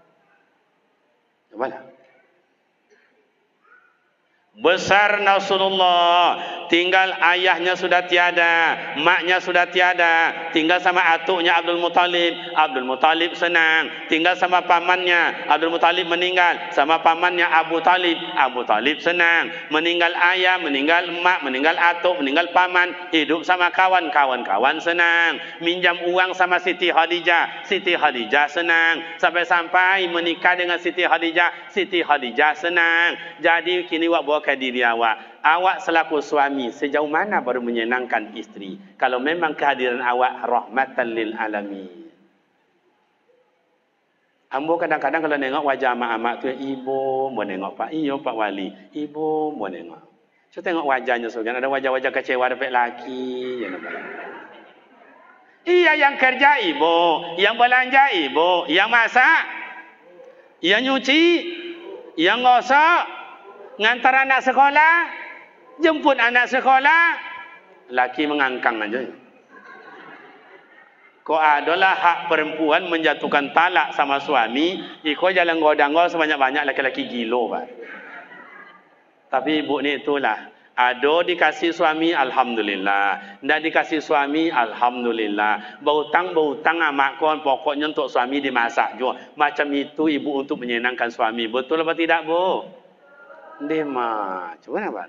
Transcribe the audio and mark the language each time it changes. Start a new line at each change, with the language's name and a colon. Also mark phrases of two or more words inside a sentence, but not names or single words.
Indonesian: Besar Rasulullah, tinggal ayahnya sudah tiada, maknya sudah tiada, tinggal sama atuknya Abdul Muttalib. Abdul Muttalib senang, tinggal sama pamannya. Abdul Muttalib meninggal, sama pamannya Abu Talib. Abu Talib senang, meninggal ayah, meninggal emak, meninggal atuk, meninggal paman, hidup sama kawan-kawan senang. Minjam uang sama Siti Khadijah, Siti Khadijah senang, sampai-sampai menikah dengan Siti Khadijah senang. Jadi kini wak bawa ke diri awak selaku suami sejauh mana baru menyenangkan istri kalau memang kehadiran awak
Arabic: رحمة للعالمين.
Indonesian: Ambo kadang-kadang kalau nengok wajah amak-amak tu, ibu mau nengok Pak Iyo, Pak Wali, ibu mau nengok. Saya tengok wajahnya sebenarnya ada wajah-wajah kecewa dapat laki. Iya, yang kerja ibu, yang belanja ibu, yang masak, yang nyuci, yang gosok, ngantar anak sekolah, jemput anak sekolah, laki mengangkang aja. Kok adalah hak perempuan menjatuhkan talak sama suami,
Minangkabau: iko jalan godang sebanyak-banyak laki-laki gilo,
Indonesian: Pak. Tapi ibu ni itulah, ada dikasih suami alhamdulillah, ndak dikasih suami alhamdulillah. Berhutang amak kon, pokoknya untuk suami dimasak juga. Macam itu ibu untuk menyenangkan suami. Betul apa tidak, Bu? Dema, cuba nampak.